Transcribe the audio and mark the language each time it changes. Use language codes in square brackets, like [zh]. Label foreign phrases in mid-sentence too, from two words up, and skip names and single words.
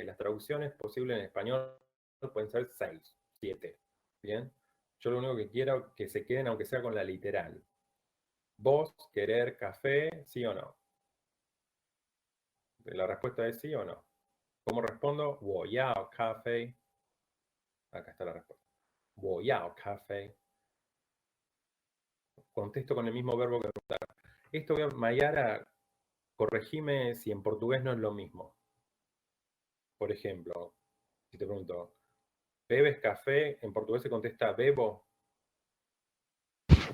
[es] Las traducciones posibles en español pueden ser 6, 7. Bien. Yo lo único que quiero es que se queden, aunque sea con la literal. ¿Vos querer café, sí o no? La respuesta es sí o no. ¿Cómo respondo? [zh] 我要咖啡. [es] Acá está la respuesta. [zh] 我要咖啡. [es] Contesto con el mismo verbo que preguntar. Esto, Mayara, corregime si en portugués no es lo mismo. Por ejemplo, si te pregunto, ¿bebes café? En portugués se contesta bebo.